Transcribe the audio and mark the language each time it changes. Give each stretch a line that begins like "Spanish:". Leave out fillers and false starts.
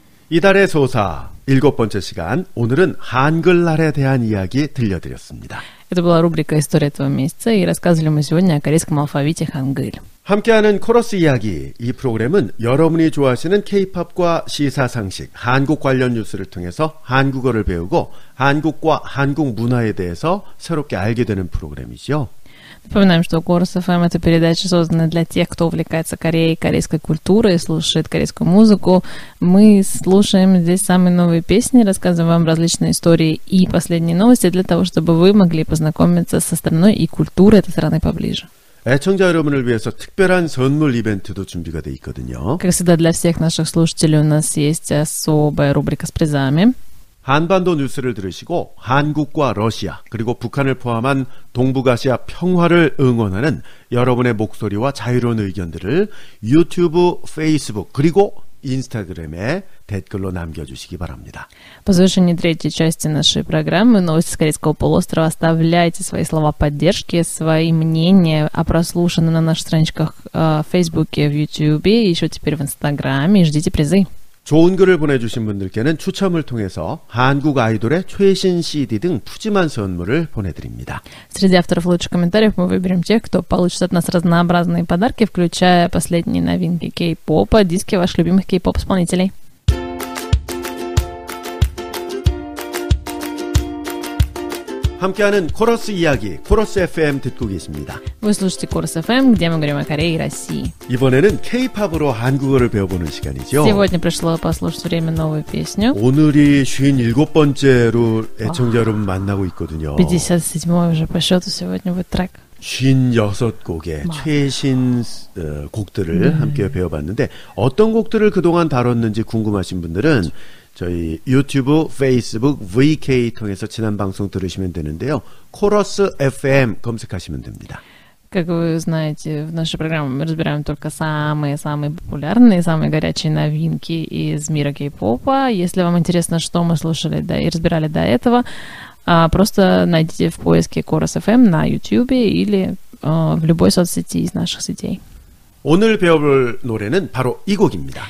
Korean: 이달의 소사 7번째 시간, 오늘은 한글날에 대한 이야기 들려드렸습니다.
Russian: Это была рубрика «История этого месяца», и рассказывали мы сегодня о корейском алфавите хангыль.
Korean: 함께하는 코러스 이야기, 이 프로그램은 여러분이 좋아하시는 K-팝과 시사상식, 한국 관련 뉴스를 통해서 한국어를 배우고 한국과 한국 문화에 대해서 새롭게 알게 되는 프로그램이죠.
Russian: Напоминаем, что Корус ФМ — это передача, созданная для тех, кто увлекается Кореей, корейской культурой, слушает корейскую музыку. Мы слушаем здесь самые новые песни, рассказываем вам различные истории и последние новости для того, чтобы вы могли познакомиться со страной и культурой этой страны поближе.
Korean: 애청자 여러분을 위해서 특별한 선물 이벤트도 준비가 돼 있거든요.
Russian: Как всегда, для всех наших слушателей у нас есть особая рубрика с призами.
Korean: 한반도 뉴스를 들으시고 한국과 러시아 그리고 북한을 포함한 동북아시아 평화를 응원하는 여러분의 목소리와 자유로운 의견들을 유튜브, 페이스북 그리고 인стаграме 댓글로 남겨주시기 바랍니다.
Russian: По завершении третьей части нашей программы «Новости с Корейского полуострова» оставляйте свои слова поддержки, свои мнения о прослушанном на наших страничках в Фейсбуке, в Ютьюбе, еще теперь в Инстаграме, и ждите призы.
Korean: 좋은 글을 보내주신 분들께는 추첨을 통해서 한국 아이돌의 최신 CD 등 푸짐한 선물을 보내드립니다.
Russian: Среди авторов лучших комментариев мы выберем тех, кто получит от нас разнообразные подарки, включая последние новинки кей-попа, диски ваших любимых кей-поп-исполнителей.
Korean: 함께하는 코러스 이야기, 코러스 FM 듣고 계십니다.
Russian: Вы слушаете Корус FM, где мы говорим о Корее и России.
Korean: 이번에는 K-팝으로 한국어를 배워보는 시간이죠.
Russian: Сегодня пришло послушать время новую песню.
Korean: 오늘이 57번째로 애청자 여러분 만나고 있거든요.
Russian: 57-й уже по счету сегодня будет трек.
Korean: 56곡의 최신 곡들을 함께 배워봤는데 어떤 곡들을 그동안 다뤘는지 궁금하신 분들은 저희 유튜브, 페이스북, VK 통해서 지난 방송 들으시면 되는데요. 코러스 FM 검색하시면 됩니다.
Russian: Как вы знаете, в нашей программе мы разбираем только самые-самые популярные, самые горячие новинки из мира кей-попа. Если вам интересно, что мы слушали и разбирали до этого, просто найдите в поиске Chorus FM на YouTube или в любой соцсети из наших сетей.
Korean: 오늘 배워볼 노래는 바로 이 곡입니다.